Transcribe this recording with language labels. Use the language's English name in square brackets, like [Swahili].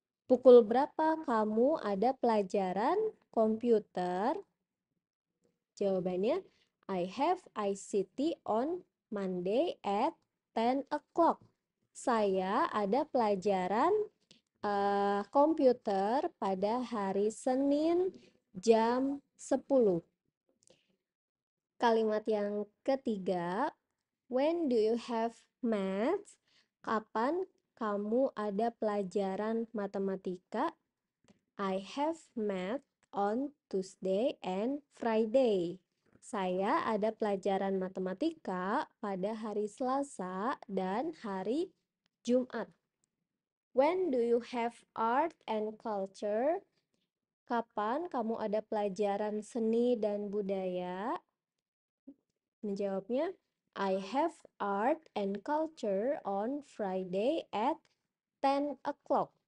[Indonesian] Pukul berapa kamu ada pelajaran komputer? Jawabannya, [English] I have ICT on Monday at 10 o'clock. [Indonesian] Saya ada pelajaran komputer pada hari Senin jam 10. Kalimat yang ketiga, [English] when do you have math? [Indonesian] Kapan kamu ada pelajaran matematika? [English] I have math on Tuesday and Friday. [Indonesian] Saya ada pelajaran matematika pada hari Selasa dan hari Jumat. [English] When do you have art and culture? [Indonesian] Kapan kamu ada pelajaran seni dan budaya? Menjawabnya, [English] I have art and culture on Friday at 10 o'clock.